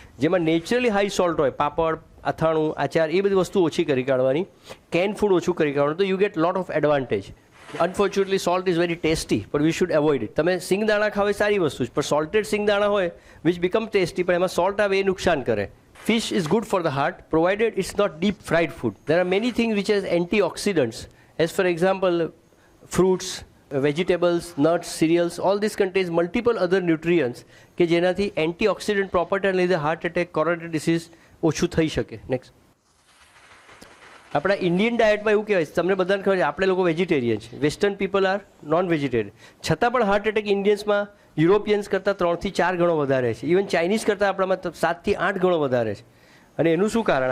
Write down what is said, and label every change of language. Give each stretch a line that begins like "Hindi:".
Gujarati: જેમાં naturally high salt હોય, પાપડ, અથાણું, આચાર, એ બધી વસ્તુ ઓછી કરી કાઢવાની, કેન ફૂડ ઓછું કરી કાઢવાનું, તો
English: You get lot of advantage. Unfortunately salt is very tasty,
Gujarati: પણ
English: We should avoid it.
Gujarati: તમે સિંગદાણા ખાવ એ સારી વસ્તુ છે, પણ સોલ્ટેડ સિંગદાણા હોય
English: which become tasty,
Gujarati: પણ એમાં સોલ્ટ આવે એ નુકસાન કરે.
English: Fish is good for the heart, provided it's not deep fried food. There are many things which has antioxidants, as for example, fruits, vegetables, nuts, cereals, all this contains multiple other nutrients
Gujarati: કે જેનાથી antioxidant property લીધે heart attack, coronary disease ઓછું થઈ શકે. Next, આપણા Indian ડાયટમાં એવું કહેવાય છે, તમને બધાને ખબર છે આપણે લોકો વેજીટેરિયન છે,
English: western people are non vegetarian,
Gujarati: છતાં પણ હાર્ટ એટેક ઇન્ડિયન્સમાં યુરોપિયન્સ કરતાં 3 થી 4 ગણો વધારે છે. ઇવન ચાઇનીઝ કરતાં આપણામાં 7 થી 8 ગણો વધારે છે. અને એનું શું કારણ?